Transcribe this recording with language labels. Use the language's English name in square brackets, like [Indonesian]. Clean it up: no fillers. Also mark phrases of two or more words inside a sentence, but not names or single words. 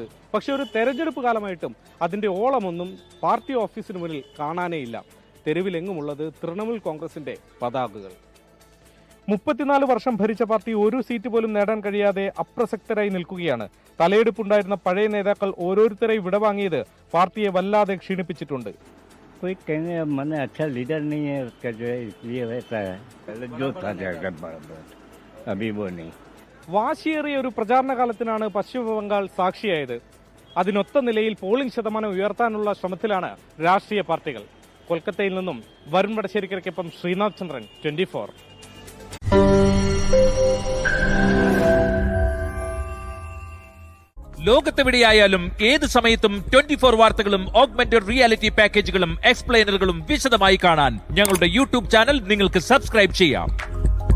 [Malayalam] പക്ഷെ ഒരു തെരഞ്ഞെടുപ്പ് കാലമായിട്ടും അതിന്റെ ഓളമൊന്നും പാർട്ടി ഓഫീസിന് മുന്നിൽ കാണാനേയില്ല. തെരുവിലെങ്ങുമുള്ളത് തൃണമൂൽ കോൺഗ്രസിന്റെ പതാകകൾ. 34 വർഷം ഭരിച്ച പാർട്ടി ഒരു സീറ്റ് പോലും നേടാൻ കഴിയാതെ അപ്രസക്തരായി നിൽക്കുകയാണ്. തലയെടുപ്പുണ്ടായിരുന്ന പഴയ നേതാക്കൾ ഓരോരുത്തരായി വിടവാങ്ങിയത് പാർട്ടിയെ വല്ലാതെ ക്ഷീണിപ്പിച്ചിട്ടുണ്ട്. [Hindi] कोई कहने मन अच्छा लीडर नहीं है उसका जो है इसलिए वैसा है. पहले जो था अभी वो नहीं. [Malayalam] വാശിയേറിയ ഒരു പ്രചാരണ കാലത്തിനാണ് പശ്ചിമബംഗാൾ സാക്ഷിയായത്. അതിനൊത്ത നിലയിൽ പോളിംഗ് ശതമാനം ഉയർത്താനുള്ള ശ്രമത്തിലാണ് രാഷ്ട്രീയ പാർട്ടികൾ. കൊൽക്കത്തയിൽ നിന്നും വരുൺ വടശ്ശേരിക്കൊപ്പം ശ്രീനാഥ് ചന്ദ്രൻ, 24. ലോകത്തെവിടെയായാലും ഏത് സമയത്തും 24 വാർത്തകളും ഓഗ്മെന്റഡ് റിയാലിറ്റി പാക്കേജുകളും എക്സ്പ്ലെയിനറുകളും വിശദമായി കാണാൻ ഞങ്ങളുടെ YouTube ചാനൽ നിങ്ങൾക്ക് സബ്സ്ക്രൈബ് ചെയ്യാം.